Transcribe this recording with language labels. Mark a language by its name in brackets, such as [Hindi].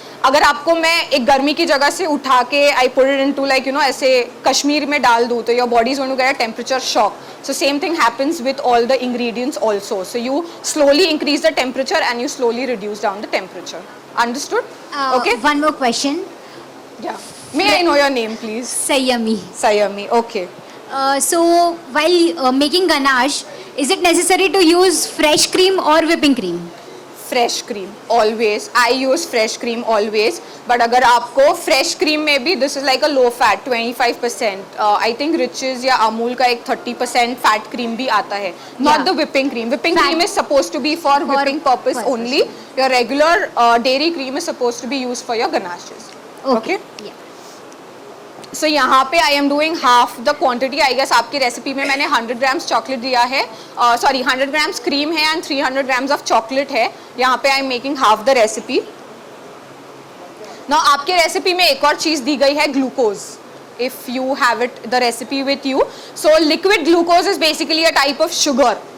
[Hindi] अगर आपको मैं एक गर्मी की जगह से उठा के [English] I put it into like you know [Hindi] ऐसे कश्मीर में डाल दूं तो [English] Your body is going to get a temperature shock so same thing happens with all the ingredients also so you slowly increase the temperature and you slowly reduce down the temperature understood okay One more question. yeah may I know your name please Sayami. Sayami okay So while making ganache, is it necessary to use fresh cream or whipping cream? fresh cream always I use fresh cream always but [Hindi] अगर आपको fresh cream में भी [English] this is like a low fat 25% I think Riches या Amul का एक 30% fat cream भी आता है not the whipping cream cream is supposed to be for whipping purpose only your regular dairy cream is supposed to be used for your ganaches okay Yeah. So यहाँ पे I am doing half the quantity I guess आपकी recipe में मैंने 100 grams chocolate दिया है sorry 100 grams cream है and 300 grams of chocolate है यहाँ पे I am making half the recipe ना [Hindi] आपके रेसिपी में एक और चीज़ दी गई है [English] glucose if you have it the recipe with you so liquid glucose is basically a type of sugar